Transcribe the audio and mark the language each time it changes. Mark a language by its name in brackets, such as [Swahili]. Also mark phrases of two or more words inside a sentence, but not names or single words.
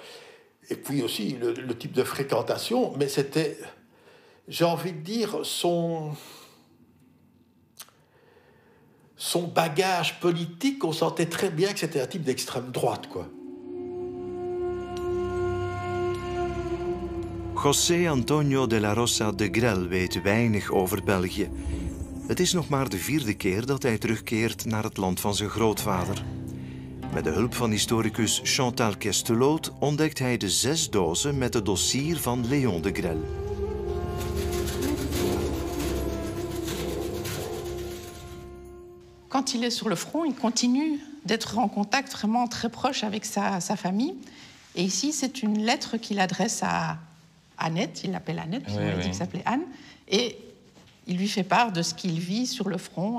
[French] Et puis aussi, le type de fréquentation, mais c'était, j'ai envie de dire, son bagage politique, on sentait très bien que c'était un type d'extrême droite, quoi. [Dutch] José Antonio de la Rosa de Grelle weet weinig over België. Het is nog maar de 4e keer dat hij terugkeert naar het land van zijn grootvader. Met de hulp van historicus Chantal Questeloot ontdekt hij de 6 dozen met het dossier van Léon de Grelle. [French] Quand il est sur le front, il continue d'être en contact vraiment très proche avec sa famille. Et ici, c'est une lettre qu'il adresse à Annette, il l'appelle Annette, parce qu'il m'a dit qu'elle s'appelait Anne, et il lui fait part de ce qu'il vit sur le front.